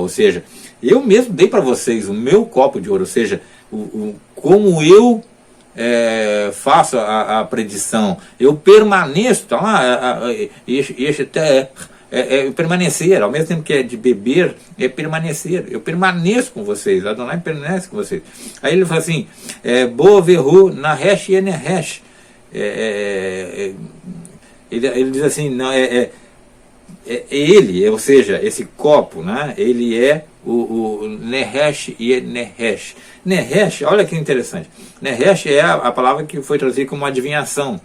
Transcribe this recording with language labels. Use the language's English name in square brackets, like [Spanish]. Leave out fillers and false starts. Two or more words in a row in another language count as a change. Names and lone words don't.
[Portuguese] Ou seja, eu mesmo dei para vocês o meu copo de ouro. Ou seja, como eu faço a predição, eu permaneço, tá lá, permanecer, ao mesmo tempo que é de beber, é permanecer. Eu permaneço com vocês, Adonai permanece com vocês. Aí ele fala assim, [Hebrew] בו והוא נחש ינחש. [Portuguese] Ele diz assim, não, ele, ou seja, esse copo, né, ele é o Nehesh e Nehesh. Nehesh, olha que interessante. Nehesh é a palavra que foi traduzida como adivinhação.